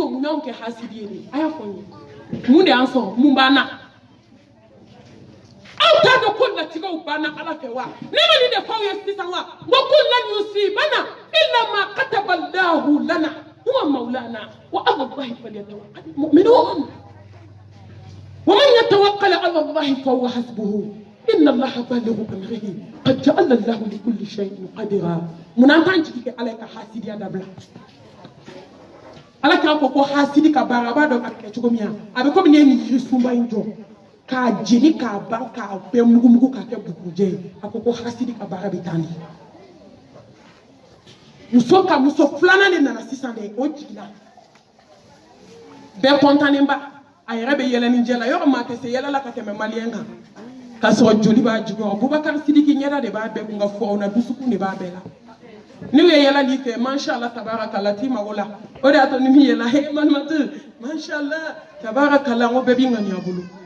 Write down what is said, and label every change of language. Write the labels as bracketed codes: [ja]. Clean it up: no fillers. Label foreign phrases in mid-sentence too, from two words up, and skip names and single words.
[bm] n'anw kɛ hasidi ye de a y'a fɔ n ye mun de y'an sɔrɔ mun b'an na aw t'a dɔn ko latigɛw banna ala fɛ wa ne ma nin de fɔ aw ye sisan wa [ar] وقل لن يصيبنا إلا ما كتب الله لنا هو مولانا وعلى الله فليتوكل المؤمنون ومن يتوكل على الله فهو حسبه إن الله بالغ أمره قد جعل الله لكل شيء قدرا [bm] mun an kan jigi kɛ ala ka hasidiya dabila ala k'a fɔ ko hasidi ka baara a b'a dɔn a kɛ cogo min a bɛ komi ne ye nin yiri sunba in jɔ k'a jeni k'a ban k'a bɛɛ mugumugu k'a kɛ bugujɛ ye a ko hasidi ka baara bɛ taa ni muso filanan de nana sisan de o jiginna bɛɛ kɔntannen ba a yɛrɛ bɛ yɛlɛ ni jɛ la yɔrɔ maa tɛ se yɛlɛ la ka tɛmɛ maliyɛn kan k'a sɔrɔ joli b'a jigin Bubakari Sidiki ɲɛda de b'a bɛɛ kun ka fɔ aw na dusukun de b'a bɛɛ la n'u ye yɛlɛ ni kɛ [ar] ما شاء الله تبارك الله [bm] t'i mago la o de y'a to ni min yɛlɛ he malimatu [ar] ما شاء الله تبارك الله [bm] n ko bɛɛ b'i ŋaniya bolo